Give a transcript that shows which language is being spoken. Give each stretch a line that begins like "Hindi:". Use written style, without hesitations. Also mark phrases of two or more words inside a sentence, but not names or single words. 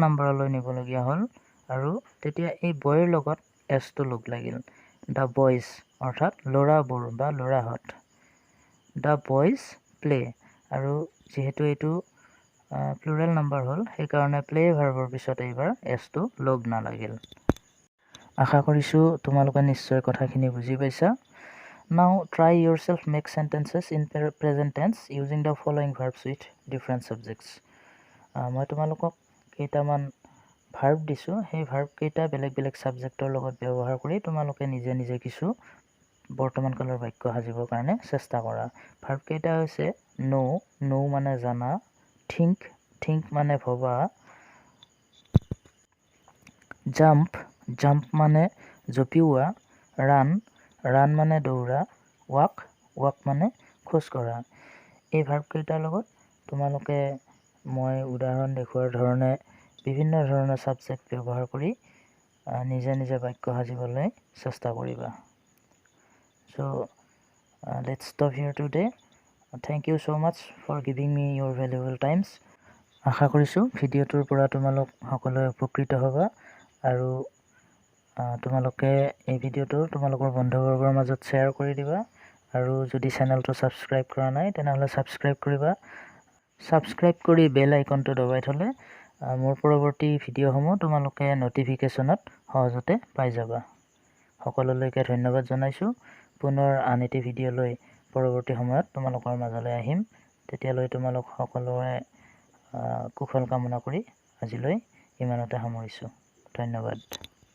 Assamese: নাম্বাৰলৈ নিবলগীয়া হ'ল আৰু তেতিয়া এই বয়ৰ লগত এছটো লগ লাগিল
English: the boys
Assamese: অৰ্থাৎ ল'ৰাবোৰ বা ল'ৰাহঁত
English: the boys play
Assamese: আৰু যিহেতু এইটো
English: plural number
Assamese: হ'ল সেইকাৰণে
English: play verb
Assamese: পিছত এইবাৰ এছটো লগ নালাগিল আশা কৰিছোঁ তোমালোকে নিশ্চয় কথাখিনি বুজি পাইছা
English: Now try yourself make sentences in present tense using the following verbs with different subjects.
Assamese: মই তোমালোকক কেইটামান ভাৰ্ব দিছোঁ সেই ভাৰ্ব কেইটা বেলেগ বেলেগ ছাবজেক্টৰ লগত ব্যৱহাৰ কৰি তোমালোকে নিজে নিজে কিছু বৰ্তমান কালৰ বাক্য সাজিবৰ কাৰণে চেষ্টা কৰা ভাৰ্ব কেইটা হৈছে নো মানে জানা থিংক মানে ভবা জাম্প মানে জঁপিওৱা ৰান মানে দৌৰা ৱাক মানে খোজ কঢ়া এই ভাৰ্বকেইটাৰ লগত তোমালোকে মই উদাহৰণ দেখুৱাৰ ধৰণে বিভিন্ন ধৰণৰ ছাবজেক্ট ব্যৱহাৰ কৰি নিজে নিজে বাক্য সাজিবলৈ চেষ্টা কৰিবা
English: So let's stop here today. Thank you so much for giving me your valuable times.
Assamese: আশা কৰিছোঁ ভিডিঅ'টোৰ পৰা তোমালোক সকলোৱে উপকৃত হ'বা আৰু তোমালোকে এই ভিডিঅ'টো তোমালোকৰ বন্ধুবৰ্গৰ মাজত শ্বেয়াৰ কৰি দিবা আৰু যদি চেনেলটো ছাবস্ক্ৰাইব কৰা নাই তেনেহ'লে ছাবস্ক্ৰাইব কৰিবা ছাবস্ক্ৰাইব কৰি
English: bell icon
Assamese: দবাই থ'লে মোৰ পৰৱৰ্তী ভিডিঅ'সমূহ তোমালোকে ন'টিফিকেশ্যনত সহজতে পাই যাবা সকলোলৈকে ধন্যবাদ জনাইছোঁ পুনৰ আন এটি ভিডিঅ' লৈ পৰৱৰ্তী সময়ত তোমালোকৰ মাজলৈ আহিম তেতিয়ালৈ তোমালোক সকলোৰে কুশল কামনা কৰি আজিলৈ ইমানতে সামৰিছোঁ ধন্যবাদ